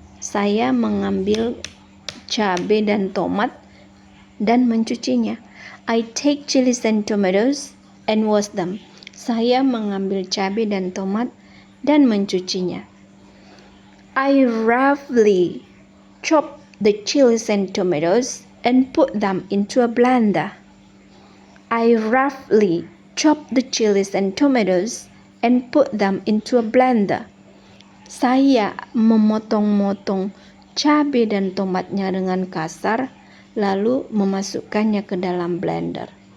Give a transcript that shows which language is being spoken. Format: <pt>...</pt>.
<id>Saya mengambil cabai dan tomat dan mencucinya.</id> <en>I take chilies and tomatoes and wash them.</en> <id>Saya mengambil cabai dan tomat dan mencucinya.</id> <en>I roughly chop the chilies and tomatoes and put them into a blender. I roughly chop the chilies and tomatoes and put them into a blender.</en> <id>Saya memotong-motong cabai dan tomatnya dengan kasar, lalu memasukkannya ke dalam blender.</id>